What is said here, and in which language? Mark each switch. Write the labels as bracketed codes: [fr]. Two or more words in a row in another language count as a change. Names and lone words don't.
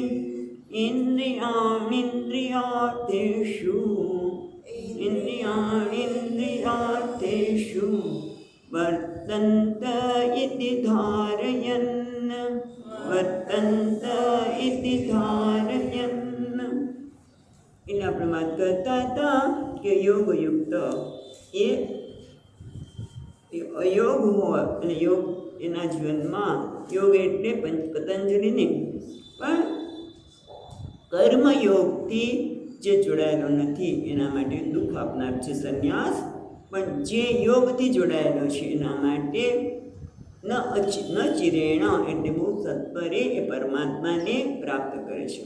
[sa] इन्द्रियाणीन्द्रियार्थेषु इन्द्रियाणीन्द्रियार्थेषु वर्तन्त इति धारयन् वर्तन्त इति धारयन्. [gu] એટલે આપણે વાત કરતા હતા કે યોગયુક્ત એ અયોગ હોય અને યોગ એના જીવનમાં યોગ એટલે પતંજલિની પણ કર્મયોગથી જે જોડાયેલો નથી એના માટે દુઃખ આપનાર છે સંન્યાસ, પણ જે યોગથી જોડાયેલો છે એના માટે [sa] न चिरेण [gu] એટલે બહુ સત્વરે એ પરમાત્માને પ્રાપ્ત કરે છે.